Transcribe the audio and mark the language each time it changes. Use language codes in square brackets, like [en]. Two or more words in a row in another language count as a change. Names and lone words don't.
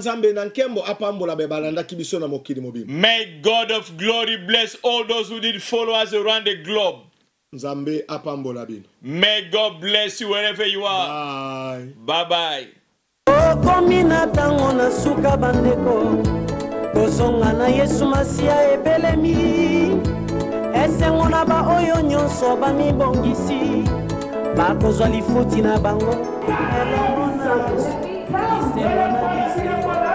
[en] May God of glory bless all those who did follow us around the globe. May God bless you wherever you are. Bye. Bye-bye. [ln] Kozonga na Yesu Masia ebelemi esengo na ba oyo nyonso bamibongisi bakozwa lifuti na bango elongo na Yesu isengo na bisengo